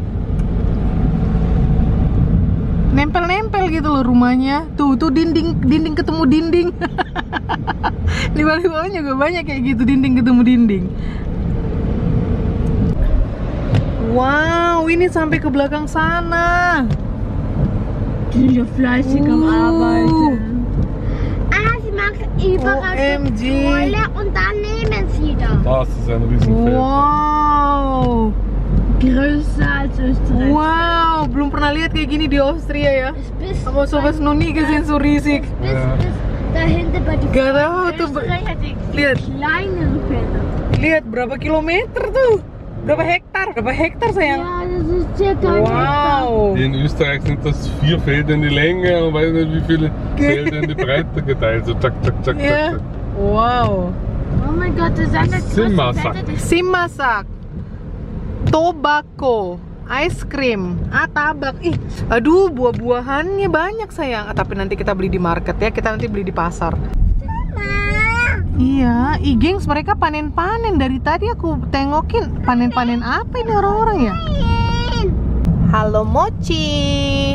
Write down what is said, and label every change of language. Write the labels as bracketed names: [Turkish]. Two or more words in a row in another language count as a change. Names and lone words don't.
[Indonesian] Nempel-nempel gitu loh rumahnya. Tuh dinding ketemu dinding. Di bawah-bawahnya juga banyak kayak gitu, dinding ketemu dinding. Wow, ini sampai ke belakang sana. [German] Viele fleißig am Arbeiten. Sie machen überall [English] OMG. [German] Rolle und dann nehmen sie da. Das ist ein Riesenfeld. Wow. Größer als Österreich. [Indonesian] Wow, belum pernah lihat kayak gini di Austria ya. [German] Bis Aber sowas noch nie gesehen, so riesig. bis dahinter bei den [Indonesian] Gak tahu tuh. [German] Österreich hat die [Indonesian] Lihat, [German] kleineren Felder. [Indonesian] lihat berapa kilometer tuh. Berapa hektar? Berapa hektar sayang? [German] Ja, das ist circa ein Hektar. Wow. In Österreich sind das 4 Felder in die Länge und weiß nicht wie viele Felder in die Breite geteilt. So zack, zack, zack, Ja. zack, zack. Wow. Oh mein Gott, das ist eine Simmasak. [English] Simasak, tobacco, ice cream, tabak. [Indonesian] Ih, aduh buah-buahannya banyak sayang. Tapi nanti kita beli di market ya. Kita nanti beli di pasar. Iya, gengs mereka panen-panen. Dari tadi aku tengokin panen-panen apa ini orang-orang ya? Halo Mochi.